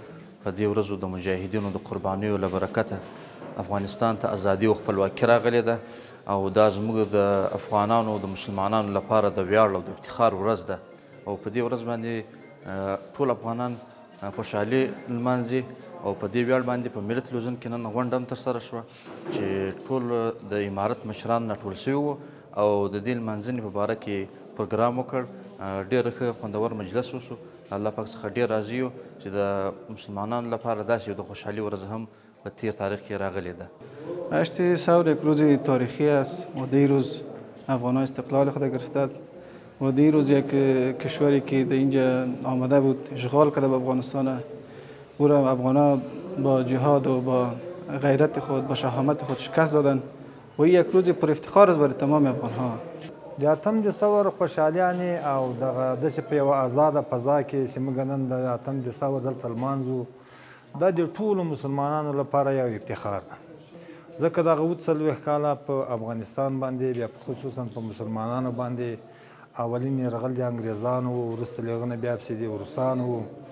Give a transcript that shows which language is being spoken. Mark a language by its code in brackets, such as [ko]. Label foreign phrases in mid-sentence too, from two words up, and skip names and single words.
[ps] په دې ورځو د مجاهدینو د قربانیو له برکته افغانستان ته ازادي او خپلواکي راغلې ده او دا زموږ د افغانانو او د مسلمانانو لپاره د ویاړ او د افتخار ورځ ده او په دې ورځ باندې ټول افغانان خوشحالي لمانځي او په دې ویاړ باندې په ملت لوزن کې نن غونډه هم ترسره شوه چې ټول د امارت مشران راټول سوي وو او د دې لمانځنې په باره کې پروګرام وکړ. ډېر ښه خوندور مجلس وشو. الله پاک څخه ډېر راضي یو چې د مسلمانانو لپاره داسې یو د خوشحالي ورځ هم په تیر تاریخ کې راغلی ده. [fa] 8 ثور یک روز تاریخی است و در این روز افغان‌ها استقلال خود گرفتند و در این روز یک کشوری که در اینجا آمده بود اشغال کرده به افغانستان، او را افغان‌ها با جهاد و با غیرت خود با شهامت خود شکست دادند و این یک روز پر افتخار است برای تمام افغان‌ها. [ps] د اتم دسمبر خوشحالیانې او دغه داسې په یوه ازاده فضا کې چې موږ نن د اتم دسمبر دلته لمانځو، دا د ټولو مسلمانانو لپاره یو افتخار ده، ځکه دغه 40 کاله په افغانستان باندې بیا خصوصا په مسلمانانو باندې اولین یرغل د انګریزانو و، وروسته له هغه نه بیا پسې د روسانو و.